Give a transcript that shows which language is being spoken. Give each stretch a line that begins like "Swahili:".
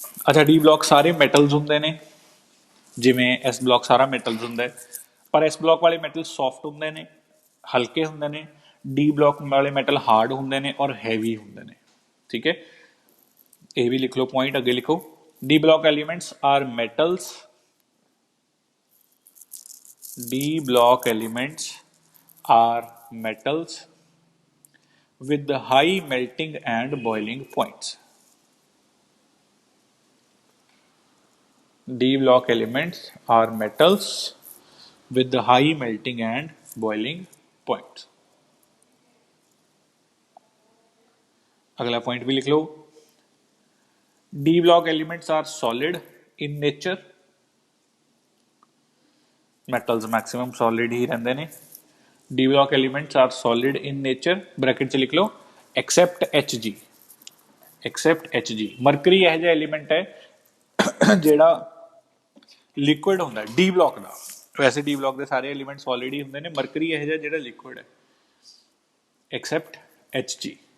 Punjabi: ਅੱਛਾ, D block ਸਾਰੇ metals ਹੁੰਦੇ ਨੇ, ਜਿਵੇਂ S ਬਲੌਕ ਸਾਰਾ ਮੈਟਲਸ ਹੁੰਦਾ, ਪਰ S ਬਲੌਕ ਵਾਲੇ ਮੈਟਲ ਸੌਫਟ ਹੁੰਦੇ ਨੇ, ਹਲਕੇ ਹੁੰਦੇ ਨੇ। D ਬਲੌਕ ਵਾਲੇ ਮੈਟਲ ਹਾਰਡ ਹੁੰਦੇ ਨੇ ਔਰ ਹੈਵੀ ਹੁੰਦੇ ਨੇ, ਠੀਕ ਹੈ। ਇਹ ਵੀ ਲਿਖ ਲਓ ਪੁਆਇੰਟ, ਅੱਗੇ ਲਿਖੋ
English: D block elements are metals, D block elements are metals with high melting and boiling points. D block elements are metals with high melting and boiling points.
Hindi: अगला पॉइंट भी लिख लो,
English: D block elements are solid in nature.
Punjabi: Metals maximum solid ਹੀ ਰਹਿੰਦੇ ਨੇ।
English: D block elements are solid in nature,
Punjabi: bracket 'ਚ ਲਿਖ ਲਓ accept Hg, accept Hg। Mercury ਇਹੋ ਜਿਹਾ ਐਲੀਮੈਂਟ ਹੈ ਜਿਹੜਾ ਲਿਕੁਇਡ ਹੁੰਦਾ ਡੀ ਬਲੌਕ ਦਾ, ਵੈਸੇ ਡੀ ਬਲੌਕ ਦੇ ਸਾਰੇ ਐਲੀਮੈਂਟ ਸੋਲਿਡ ਹੀ ਹੁੰਦੇ ਨੇ, ਮਰਕਰੀ ਇਹੋ ਜਿਹਾ ਜਿਹੜਾ ਲਿਕੁਇਡ ਹੈ, ਐਕਸੈਪਟ Hg।